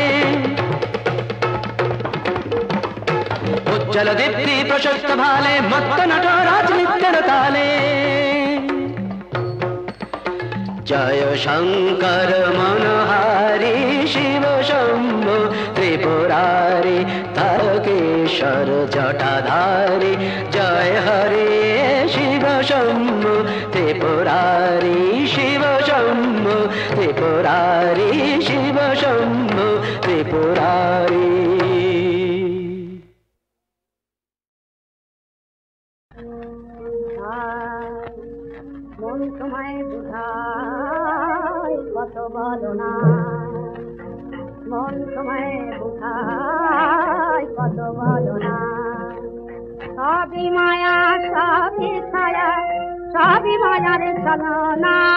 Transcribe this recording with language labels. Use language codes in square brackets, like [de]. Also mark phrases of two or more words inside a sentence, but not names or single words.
[sa] जलदीप्ति प्रशस्त भाले मत्त नटराज नित्य ताले [hi] जय शंकर मनहारी शिव शंभो त्रिपुरारी तारकेश्वर जटाधारी जय हरे शिव शंभो त्रिपुरारी शिव शंभो त्रिपुरारी शिव शंभो त्रिपुरारी [bn] মন তোমায় বুঝাই কত বলো না মন তোমায় বুঝাই কত বলো না সবই মায়া সবই ছায়া সবই মায়ার চলনা